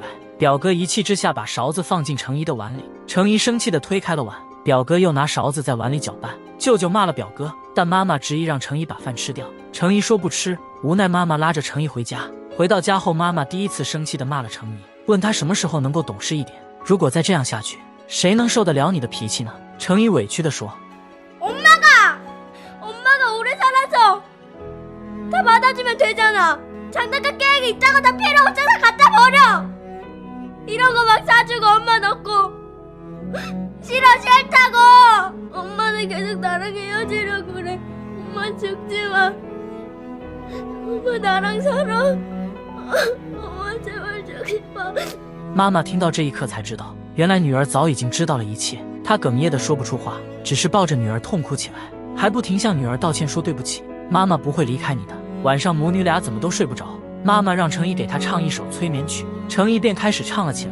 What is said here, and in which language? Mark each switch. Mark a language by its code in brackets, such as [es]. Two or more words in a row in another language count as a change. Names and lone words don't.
[zh] 表哥一气之下把勺子放进程一的碗里，程一生气地推开了碗，表哥又拿勺子在碗里搅拌。舅舅骂了表哥，但妈妈执意让程一把饭吃掉。程一说不吃，无奈妈妈拉着程一回家。回到家后，妈妈第一次生气地骂了程一，问他什么时候能够懂事一点，如果再这样下去，谁能受得了你的脾气呢？程一委屈地说， [ko] 엄마가 오래 살아서 다 받아주면 되잖아. 장난감 게임이 있다고 다 필요 없잖아. 갖다 버려. 이런 거 막 사주고 엄마 넣고 싫다고. 엄마는 계속 나랑 헤어지려고 그래. 엄마 죽지 마. 엄마 나랑 살아. 엄마 제발 죽지 마. [zh] 妈妈听到这一刻才知道，原来女儿早已经知道了一切。她哽咽的说不出话，只是抱着女儿痛哭起来，还不停向女儿道歉说对不起，妈妈不会离开你的。晚上母女俩怎么都睡不着，妈妈让程一给她唱一首催眠曲，程一便开始唱了起来。